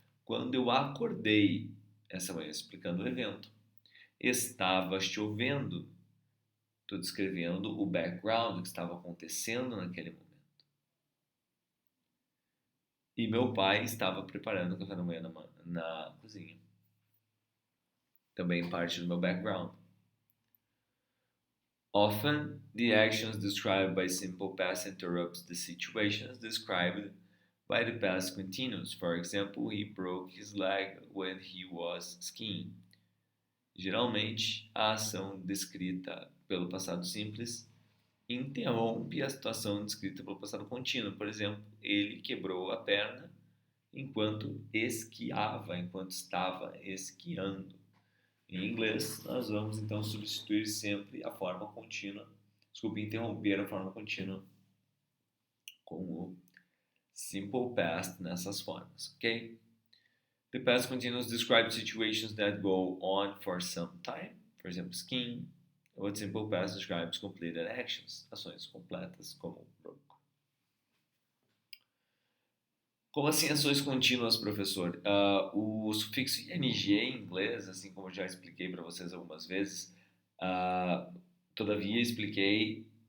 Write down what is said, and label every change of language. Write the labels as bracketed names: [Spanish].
[Portuguese] Quando eu acordei essa manhã, explicando o evento, estava chovendo. Estou descrevendo o background que estava acontecendo naquele momento. E meu pai estava preparando o café da manhã na cozinha. Também parte do meu background. [English] Often, the actions described by simple past interrupts the situations described by the past continuous. For example, he broke his leg when he was skiing. [Portuguese] Geralmente, a ação descrita pelo passado simples interrompe a situação descrita pelo passado contínuo. Por exemplo, ele quebrou a perna enquanto esquiava, enquanto estava esquiando. Em inglês, nós vamos então substituir sempre a forma contínua, interromper a forma contínua com o simple past nessas formas, ok? [English] The past continuous describes situations that go on for some time, for example, skiing. What simple past describes completed actions, [Portuguese] ações completas, como [English] broke. [Portuguese] Como assim ações contínuas, professor? O sufixo ing em inglês, assim como eu já expliquei para vocês algumas vezes, todavia expliquei